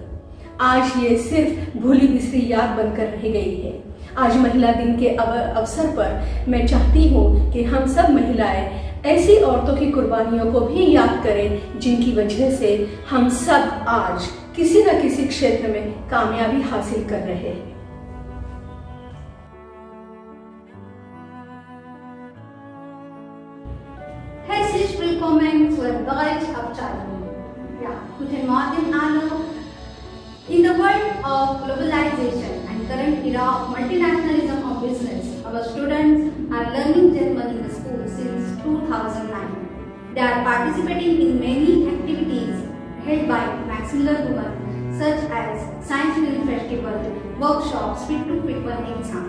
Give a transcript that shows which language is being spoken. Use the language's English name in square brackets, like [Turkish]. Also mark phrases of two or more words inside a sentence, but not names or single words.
[Hindi] आज ये सिर्फ भूली बिसरी याद बनकर रह गई है। आज महिला दिन के अवसर पर मैं चाहती हूँ कि हम सब महिलाएं ऐसी औरतों की कुर्बानियों को भी याद करें, जिनकी वजह से हम सब आज किसी न किसी क्षेत्र में कामयाबी हासिल कर रहे हैं। [German] Herzlich willkommen zur Deutschabteilung. Ja, guten Morgen alle. [English] In the world of globalization and current era of multinationalism of business, our students are learning German in the school since 2009. They are participating in many activities held by Max Muller Women, such as Science Film Festival, workshops, Fit to Fit One exam.